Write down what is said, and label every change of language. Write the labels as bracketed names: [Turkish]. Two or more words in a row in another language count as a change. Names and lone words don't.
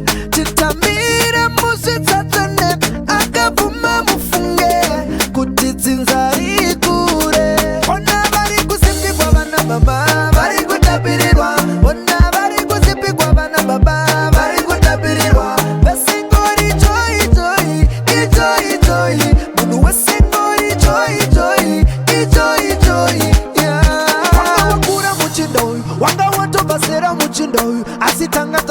[Shona] Titambire muzvitsatsvene, akabvuma mufunge kuti dzinza rikure. Ona vari kuzipikwa vana mama, vari kutapirirwa. Ona vari kuzipikwa vana baba, vari kutapirirwa. Vesingori [English] joy, joy, [Shona] ijoy, joy. Munhu wesingori [English] joy, joy, [Shona] ijoy, joy. Yeah. Wanga wakura muchinda uyu, wanga watobva zera muchinda uyu. Asi tanga